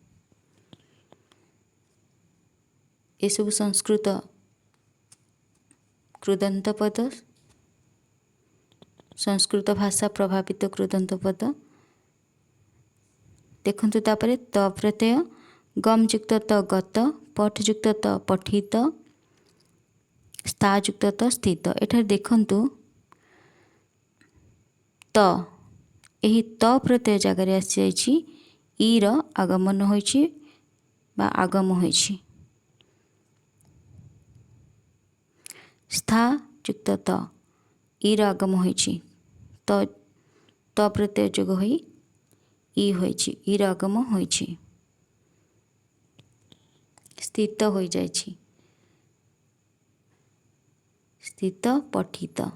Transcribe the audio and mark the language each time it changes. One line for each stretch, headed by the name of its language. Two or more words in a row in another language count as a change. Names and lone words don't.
Hindi: ये सब
Odia: ସଂସ୍କୃତ କୃଦନ୍ତ ପଦ, ସଂସ୍କୃତ ଭାଷା ପ୍ରଭାବିତ କୃଦନ୍ତ ପଦ। ଦେଖନ୍ତୁ ତା'ପରେ ତ ପ୍ରତ୍ୟୟ, ଗମ ଯୁକ୍ତ ତ ଗତ, ପଠ ଯୁକ୍ତ ତ ପଠିତ, ସ୍ଥା ଯୁକ୍ତ ତ ସ୍ଥିତ। ଏଠାରେ ଦେଖନ୍ତୁ ତ, ଏହି ତ ପ୍ରତ୍ୟୟ ଜାଗାରେ ଆସି ଯାଇଛି, ଈ ର ଆଗମନ ହୋଇଛି ବା ଆଗମ ହୋଇଛି। ସ୍ଥା ଯୁକ୍ତ ତ, ଈ ର ଆଗମ ହୋଇଛି, ତ ପ୍ରତ୍ୟୟ ଯୋଗ ହୋଇ ଈ ହୋଇଛି, ଈ ର ଆଗମ ହୋଇଛି, ସ୍ଥିତ ହୋଇ ଯାଇଛି, ସ୍ଥିତ ପଠିତ।